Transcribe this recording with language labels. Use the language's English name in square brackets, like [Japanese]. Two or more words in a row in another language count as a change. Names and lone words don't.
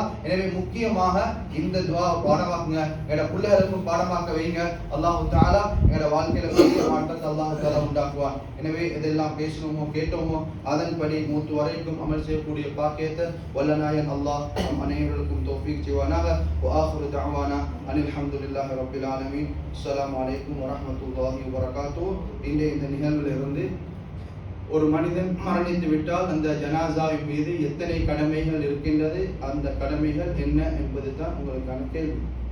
[Tamil] எனவே முக்கியமாக இந்த துவாவை பாடமாக்குங்க, எங்களோட பிள்ளைகளுக்கும் பாடமாக்க வைங்க. [Arabic] الله تعالى [Tamil] எங்களோட வாழ்க்கையில பெரிய மாற்றத்தை [Arabic] الله تعالى [Tamil] உண்டாக்குவார். எனவே இதெல்லாம் பேசணுமோ கேட்டோமோ அதன்படி மூத்து வரைக்கும் அமல் செய்யக்கூடிய பாக்கியத்தை வல்லநாயகன் அல்லாஹ் நம் அனைவருக்கும் தௌஃபீக் செய்வானாக. [Arabic] وآخر دعوانا أن الحمد لله رب العالمين. السلام عليكم ورحمة الله وبركاته. [Tamil] இந்த நிகழ்வில் இருந்து ஒரு மனிதன் மரணித்து விட்டால் அந்த ஜனாசாவின் மீது எத்தனை கடமைகள் இருக்கின்றது, அந்த கடமைகள் என்ன என்பது தான் உங்களுக்கான கேள்வி.